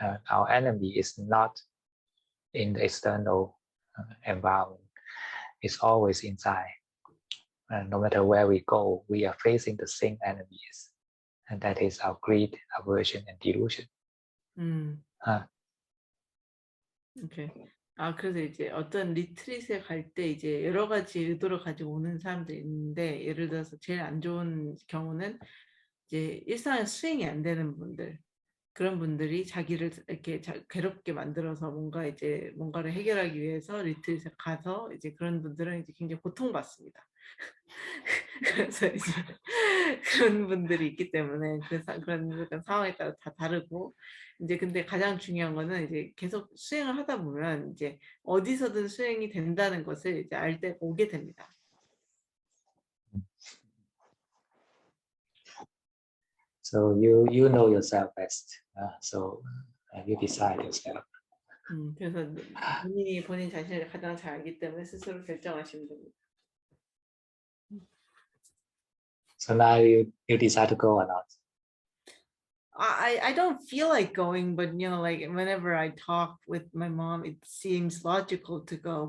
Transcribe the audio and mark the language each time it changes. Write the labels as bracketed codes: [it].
[en] Our enemy is not in the external environment. It's always inside. No matter where we go, we are facing the same enemies, and that is our greed, aversion, and delusion. 오케이. [ko] 그래서 이제 어떤 리트릿에 갈 때 이제 여러 가지 의도를 가지고 오는 사람들이 있는데 예를 들어서 제일 안 좋은 경우는 이제 일상에 수행이 안 되는 분들 그런 분들이 자기를 이렇게 괴롭게 만들어서 뭔가를 해결하기 위해서 리트릿에 가서 이제 그런 분들은 이제 굉장히 고통받습니다. 그래서 이제 그런 분들이 있기 때문에 그런 상황에 따라 다 다르고 이제 근데 가장 중요한 거는 이제 계속 수행을 하다 보면 이제 어디서든 수행이 된다는 것을 이제 알 때 오게 됩니다. [en] So you know yourself best. So you decide yourself. [ko] 그래서 본인 자신을 가장 잘 알기 때문에 스스로 결정하시면 됩니다. [en] So now you decide to go or not? I don't feel like going, but like whenever I talk with my mom, it seems logical to go.